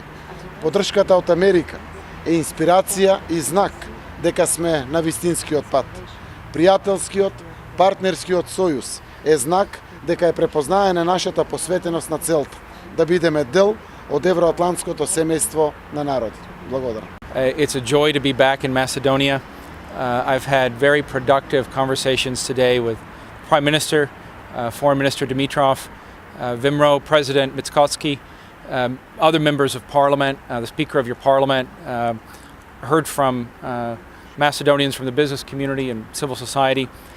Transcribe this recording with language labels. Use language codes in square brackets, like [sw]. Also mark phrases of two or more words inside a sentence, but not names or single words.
[mk] Поддршката од Америка е инспирација и знак дека сме на вистинскиот пат. Пријателскиот, партнерскиот сојуз е знак дека е препознаена нашата посветеност на целта, да бидеме дел од евроатлантското семејство на народи. Благодарам. [en] It's a joy to be back in Macedonia. I've had very productive conversations today with Prime Minister, Foreign Minister Dimitrov, Vimro, President Mitskovsky, other members of Parliament, the Speaker of your Parliament, heard from Macedonians from the business community and civil society.